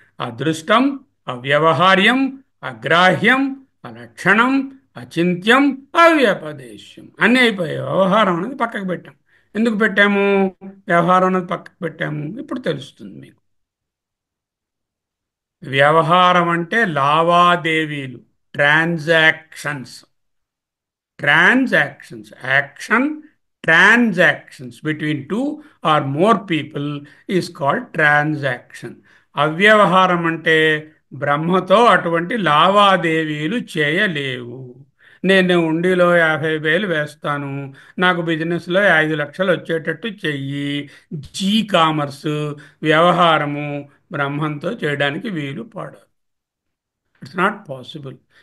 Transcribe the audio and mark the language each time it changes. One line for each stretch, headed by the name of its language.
Telugu: అదృష్టం, అవ్యవహార్యం, అగ్రాహ్యం, అలక్షణం, అచింత్యం, అవ్యపదేశ్యం అన్నీ అయిపోయాయి. వ్యవహారం అనేది పక్కకు పెట్టాం. ఎందుకు పెట్టాము? వ్యవహారం అనేది పక్కకు పెట్టాము ఇప్పుడు తెలుస్తుంది మీకు. వ్యవహారం అంటే లావాదేవీలు, transactions.
English: Transactions, action, transactions between two or more people is called transaction.
Telugu: అవ్యవహారం అంటే బ్రహ్మతో అటువంటి లావాదేవీలు చేయలేవు. నేను ఉండిలో 50,000 వేస్తాను, నాకు బిజినెస్లో 5 లక్షలు వచ్చేటట్టు చెయ్యి. కామర్స్ వ్యవహారము బ్రహ్మంతో చేయడానికి వీలు పడదు.
English: It's not possible.